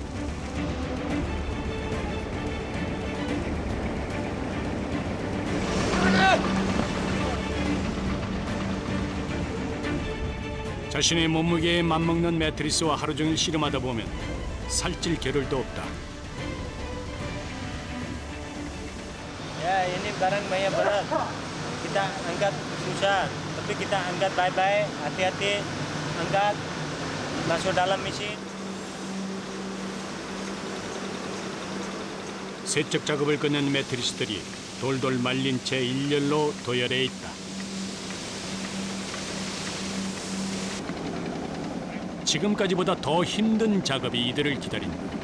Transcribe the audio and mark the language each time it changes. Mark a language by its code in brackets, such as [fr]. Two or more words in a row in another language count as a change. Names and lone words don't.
[ko] 자신의 몸무게에 맞먹는 매트리스와 하루 종일 씨름하다 보면 살찔 겨를도 없다. [id] Ya, ini barang banyak berat. Kita angkat susah, tapi kita angkat baik-baik, hati-hati angkat, masuk dalam mesin. [ko] 세척 작업을 끝낸 매트리스들이 돌돌 말린 채 일렬로 도열해 있다. 지금까지보다 더 힘든 작업이 이들을 기다린다.